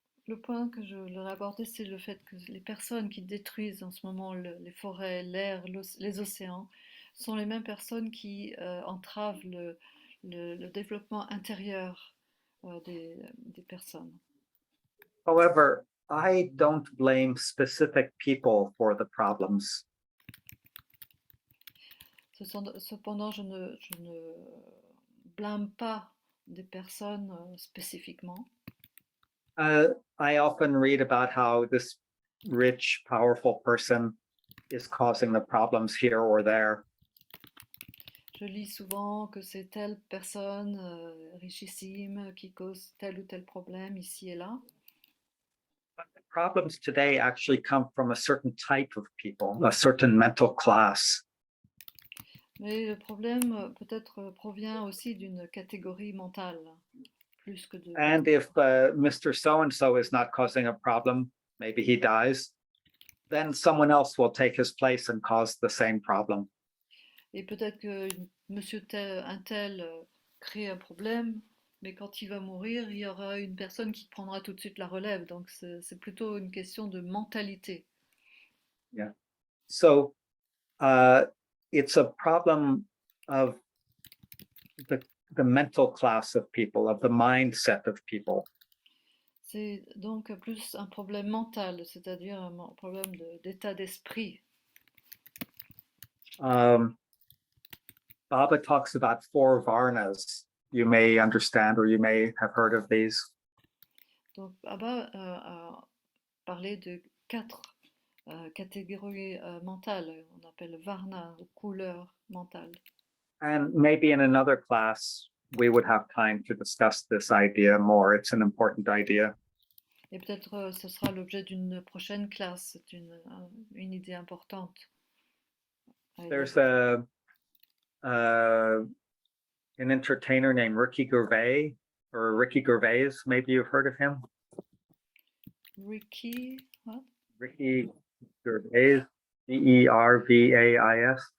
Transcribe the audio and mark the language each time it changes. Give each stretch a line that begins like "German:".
French: Le point que je leur ai abordé, c'est le fait que les personnes qui détruisent en ce moment les forêts, l'air, les océans, sont les mêmes personnes qui entravent le développement intérieur des personnes.
English: However, I don't blame specific people for the problems.
French: Cependant, je ne blâme pas des personnes spécifiquement.
English: I often read about how this rich, powerful person is causing the problems here or there.
French: Je lis souvent que c'est telle personne richissime qui cause tel ou tel problème ici et là.
English: Problems today actually come from a certain type of people, a certain mental class.
French: Mais le problème peut-être provient aussi d'une catégorie mentale, plus que de...
English: And if Mr. So-and-so is not causing a problem, maybe he dies, then someone else will take his place and cause the same problem.
French: Et peut-être que monsieur tel, un tel crée un problème, mais quand il va mourir, il y aura une personne qui prendra tout de suite la relève. Donc c'est plutôt une question de mentalité.
English: Yeah. So it's a problem of the mental class of people, of the mindset of people.
French: C'est donc plus un problème mental, c'est-à-dire un problème d'état d'esprit.
English: Baba talks about 4 varnas. You may understand or you may have heard of these.
French: Donc Baba a parlé de 4 catégories mentales, on appelle varna, ou couleurs mentales.
English: And maybe in another class, we would have time to discuss this idea more. It's an important idea.
French: Et peut-être ce sera l'objet d'une prochaine classe, c'est une idée importante.
English: There's an entertainer named Ricky Gervais, or Ricky Gervais, maybe you've heard of him. Ricky, what? Ricky Gervais, Gervais.